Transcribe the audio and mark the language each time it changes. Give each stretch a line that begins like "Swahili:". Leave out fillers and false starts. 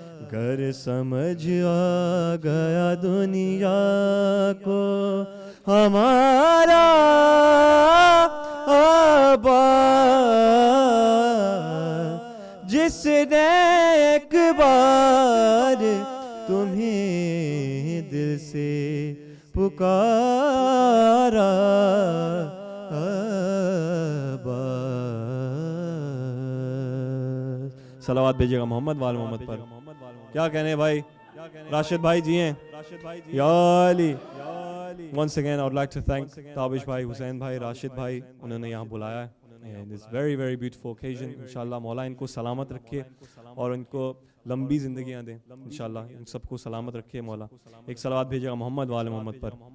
Hindi: घर समझ आ गया दुनिया को हमारा अब्बास, जिसने एक बार तुम्हें दिल से पुकारा अब्बास। सलावत भेजिएगा मोहम्मद वाल मोहम्मद पर। क्या कहने भाई, राशिद भाई जी हैं, या Ali.
English: Once again I would like to thank Tabish bhai, Hussain bhai, Rashid bhai,
Hindi: उन्होंने यहाँ बुलाया है
English: and it's very very beautiful occasion।
Hindi: इंशाल्लाह मौला इनको सलामत रखे और इनको लंबी ज़िंदगियाँ दें इंशाल्लाह, इन सबको सलामत रखे मौला। एक सलावत भेजिएगा मोहम्मद वाले मोहम्मद पर।